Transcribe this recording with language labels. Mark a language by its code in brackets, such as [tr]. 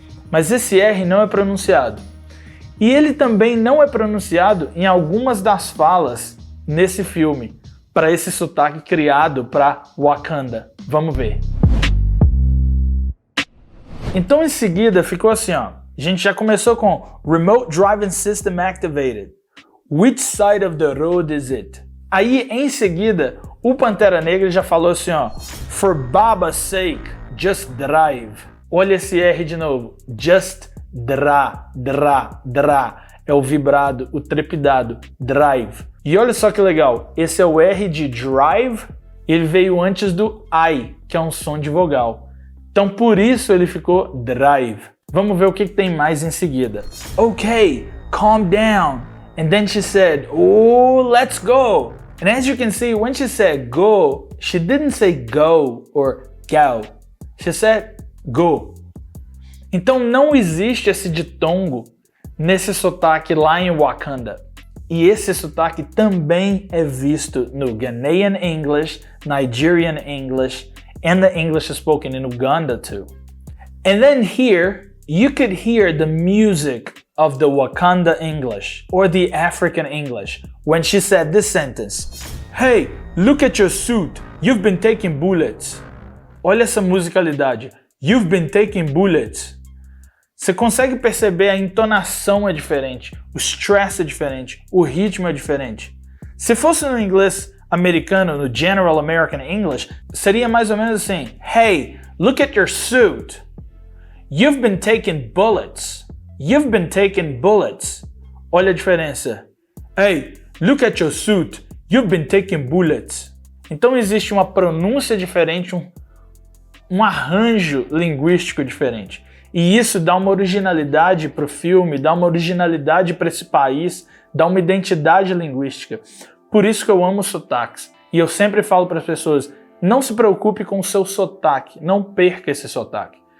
[pt] Mas esse R não é pronunciado. E ele também não é pronunciado em algumas das falas nesse filme, para esse sotaque criado para Wakanda. Vamos ver. Então em seguida ficou assim, ó. A gente já começou com [en] Remote Driving System Activated. Which side of the road is it? [pt] Aí em seguida, o Pantera Negra já falou assim, ó. [en] For Baba's sake, just drive. [pt] Olha esse R de novo. [en] Just dra. [pt] É o vibrado, o trepidado. Drive. E olha só que legal. Esse é o R de drive. Ele veio antes do I, que é um som de vogal. Então por isso ele ficou drive. Vamos ver o que tem mais em seguida. [en] Okay, calm down. And then she said, oh, let's go. And as you can see, when she said go, she didn't say go or go. She said go. [pt] Então não existe esse ditongo nesse sotaque lá em Wakanda. E esse sotaque também é visto no [en] Ghanaian English, Nigerian English, and the English spoken in Uganda too. And then here, you could hear the music of the Wakanda English or the African English when she said this sentence. Hey, look at your suit. You've been taking bullets. [pt] Olha essa musicalidade. [en] You've been taking bullets. [pt] Você consegue perceber a entonação é diferente, o stress é diferente, o ritmo é diferente. Se fosse no inglês americano, no General American English, seria mais ou menos assim. [en] Hey, look at your suit. You've been taking bullets. You've been taking bullets. [pt] Olha a diferença. [en] Hey, look at your suit. You've been taking bullets. [pt] Então existe uma pronúncia diferente, um arranjo linguístico diferente. E isso dá uma originalidade para o filme, dá uma originalidade para esse país, dá uma identidade linguística. Por isso que eu amo sotaques. E eu sempre falo para as pessoas, não se preocupe com o seu sotaque, não perca esse sotaque.